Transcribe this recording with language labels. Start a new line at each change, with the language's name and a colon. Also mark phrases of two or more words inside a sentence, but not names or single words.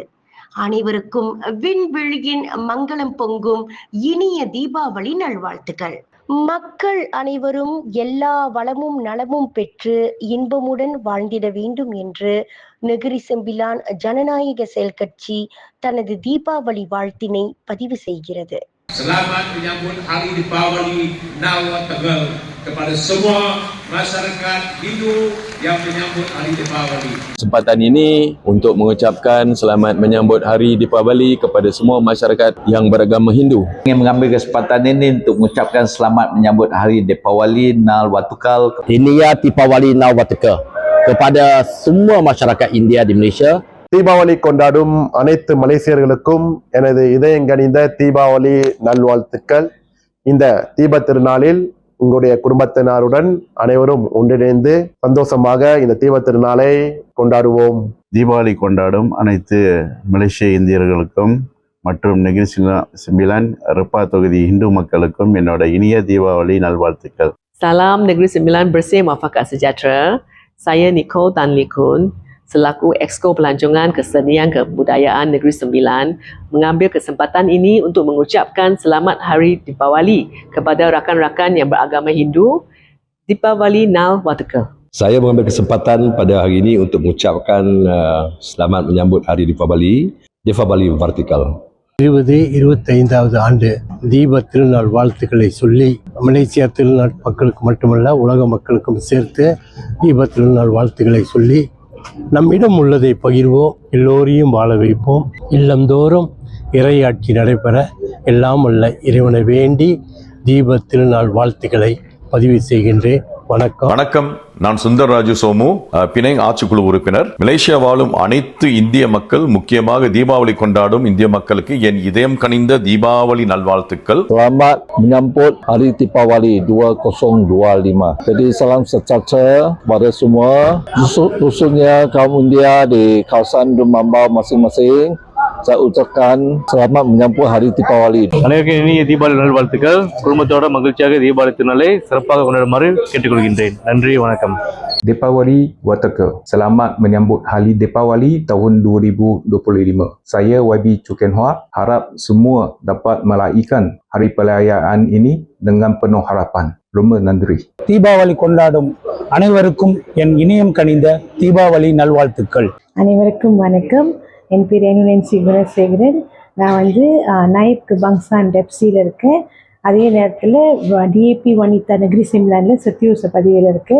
Tamil: அனைவருக்கும் விண்வெளியின் மங்களம் பொங்கும் இனிய தீபாவளி நல்வாழ்த்துக்கள். மக்கள் அனைவரும் எல்லா வளமும் நலமும் பெற்று இன்பமுடன் வாழ்ந்திட வேண்டும் என்று நெகிரி செம்பிலான் ஜனநாயக செயல் கட்சி தனது தீபாவளி வாழ்த்தினை பதிவு செய்கிறது.
Malay: Selamat menyambut Hari Deepawali Nawa Tegal kepada semua masyarakat Hindu yang menyambut Hari Deepawali. Kesempatan ini untuk mengucapkan selamat menyambut Hari Deepawali kepada semua masyarakat yang beragama Hindu. Ingin mengambil kesempatan ini untuk mengucapkan selamat menyambut Hari
Tamil: தீபாவளி நல்வாழ்த்துக்கள். இனிய தீபாவளி நல்வாழ்த்துக்கள்
Malay: kepada semua masyarakat India di Malaysia.
Tamil: தீபாவளி கொண்டாடும் அனைத்து மலேசியர்களுக்கும் எனது இதயங்கனிந்த தீபாவளி நல்வாழ்த்துக்கள். இந்த தீப திருநாளில் உங்களுடைய குடும்பத்தினருடன் அனைவரும் ஒன்றிணைந்து சந்தோஷமாக இந்த தீப திருநாளை கொண்டாடுவோம். தீபாவளி கொண்டாடும் அனைத்து மலேசிய இந்தியர்களுக்கும் மற்றும் நெகிரி செம்பிலான் ரெப்பா தொகுதி இந்து மக்களுக்கும் என்னோட இனிய தீபாவளி நல்வாழ்த்துக்கள்.
Malay: Salam Negeri Sembilan bersih muafakat sejahtera. Saya Nicole Tan Lee Kun selaku Exco Pelancongan Kesenian Kebudayaan Negeri Sembilan mengambil kesempatan ini untuk mengucapkan selamat Hari Deepawali kepada rakan-rakan yang beragama Hindu.
Tamil: தீபாவளி நல்வாழ்த்துக்கள்.
Malay: Saya mengambil kesempatan pada hari ini untuk mengucapkan selamat menyambut Hari Deepawali, Deepawali Vertikal.
Tamil: 25வது ஆண்டு தீப திருநாள் வாழ்த்துக்களை சொல்லி மலேசியா திருநாள் மக்களுக்கு மட்டுமல்ல உலக மக்களுக்கும் சேர்த்து தீப திருநாள் வாழ்த்துக்களை சொல்லி நம்மிடம் உள்ளதை பகிர்வோம், எல்லோரையும் வாழ வைப்போம். இல்லந்தோறும் இறையாட்சி நடைபெற எல்லாம் உள்ள இறைவனை வேண்டி தீப திருநாள் வாழ்த்துக்களை பதிவு செய்கின்றேன். வணக்கம். வணக்கம். நான் சுந்தர் ராஜு சோமு, பிணைங் ஆட்சிக்குழு உறுப்பினர். மலேசியா வாழும் அனைத்து இந்திய மக்கள், முக்கியமாக தீபாவளி கொண்டாடும் இந்திய மக்களுக்கு என் இதயம் கனிந்த தீபாவளி நல்வாழ்த்துக்கள்.
Malay: Selamat menyambut Hari Deepawali 2025. Jadi salam sejahtera kepada semua khususnya kaum India di kawasan Dumambau masing-masing. Saya ucapkan selamat menyambut Hari Deepawali.
Tamil: அனைவருக்கும் இனிய தீபாவளி நல்வாழ்த்துக்கள். குடும்பத்தோட மகிழ்ச்சியாக தீபாவளி திருநாளை சிறப்பாக கொண்டாடுமாறு கேட்டுக்கொள்கின்றேன். நன்றி, வணக்கம். Deepawali Waterkel.
Malay: Selamat menyambut Hari Deepawali tahun 2025. Saya YB Chuken Hua harap semua dapat meraihkan hari perayaan ini dengan penuh harapan.
Tamil: ரொம்ப நன்றி. தீபாவளி கொண்டாடும் அனைவருக்கும் என் இனியம் கனிந்த தீபாவளி நல்வாழ்த்துக்கள். அனைவருக்கும் வணக்கம். என் பேர் என்என்சி குணசேகரன். நான் நாயப் கபாங்சான் டெப்சியில் இருக்கேன். அதே நேரத்தில் டிஏபி வனிதா நெகிரி செம்பிலானில் சத்தியூச பதிவில் இருக்கேன்.